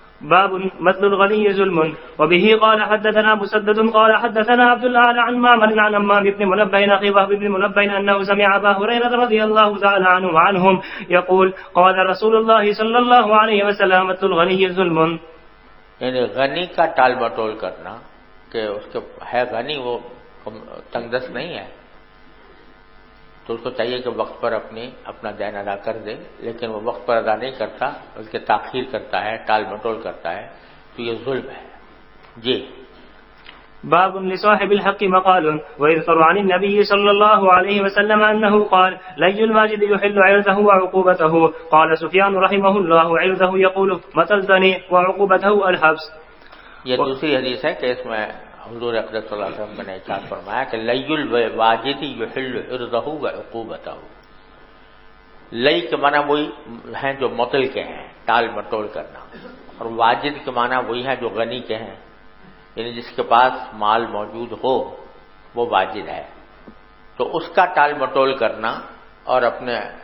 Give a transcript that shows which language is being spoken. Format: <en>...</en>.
<ar>باب مثل الغني ظلم۔ وبه قال حدثنا مسدد قال حدثنا عبد الله عن معمر عن همام بن منبه أخي وهب بن منبه أنه سمع أبا هريرة رضي الله تعالى عنه وعنهم يقول قال رسول الله صلى الله عليه وسلم مثل الغني ظلم،</ar> <ur>یعنی غنی کا ٹال مٹول کرنا کہ اس کے ہے غنی، وہ تنگ دست نہیں ہے، تو اس کو چاہیے کہ وقت پر اپنا دین ادا کر دے، لیکن وہ وقت پر ادا نہیں کرتا بلکہ تاخیر کرتا ہے، ٹال مٹول کرتا ہے، تو یہ ظلم ہے۔ جی۔</ur> <ar>باب لصاحب الحق مقال ويذكر عن النبي صلى الله عليه وسلم أنه قال لي الماجد يحل عرضه وعقوبته، قال سفيان رحمه الله عرضه يقول مطلتني وعقوبته الحبس۔</ar> <ur>یہ دوسری حدیث ہے کہ اس میں حضور اقدس صلی اللہ علیہ وسلم نے ارشاد فرمایا کہ</ur> <ar>لی الواجد یحل عرضہ وعقوبتہ۔</ar> <ur>لئی کے معنی وہی ہیں جو مطل کے ہیں، ٹال مٹول کرنا، اور واجد کے معنی وہی ہیں جو غنی کے ہیں، یعنی جس کے پاس مال موجود ہو وہ واجد ہے۔ تو اس کا ٹال مٹول کرنا اور اپنے</ur>